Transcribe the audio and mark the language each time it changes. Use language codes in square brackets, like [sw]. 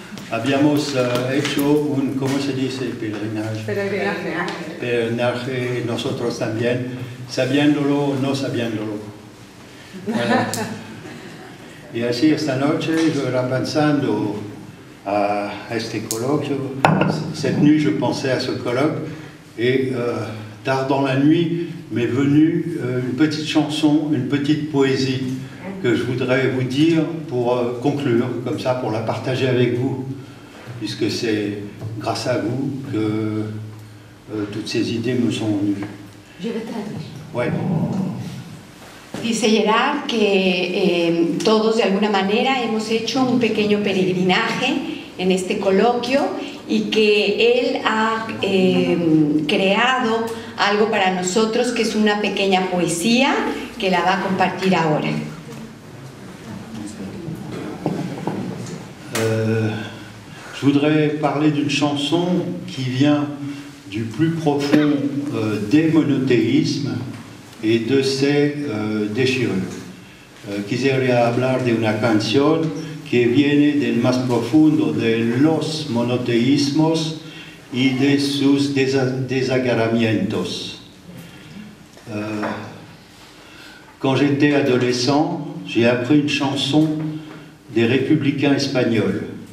[es] Habíamos hecho un, ¿cómo se dice pèlerinage? Peregrinaje nosotros también, sabiéndolo o no sabiéndolo. [fr] Voilà. [es] Y así esta noche yo era pensando a este colloque, [fr] cette nuit je pensais à ce colloque, et tard dans la nuit m'est venue une petite chanson, une petite poésie que je voudrais vous dire pour conclure, comme ça, pour la partager avec vous, puisque c'est grâce à vous que toutes ces idées me sont venues. Je vais traduire. Ouais. [es] Dice Gerard que todos de alguna manera hemos hecho un pequeño peregrinaje en este coloquio y que él ha creado algo para nosotros que es una pequeña poesía que la va a compartir ahora. [fr] Je voudrais parler d'une chanson qui vient du plus profond des monothéismes et de ses déchirures. [es] Quisiera hablar de una canción que viene del más profundo de los monoteísmos y de sus desagarramientos. [fr] Quand j'étais adolescent, j'ai appris une chanson des républicains espagnols.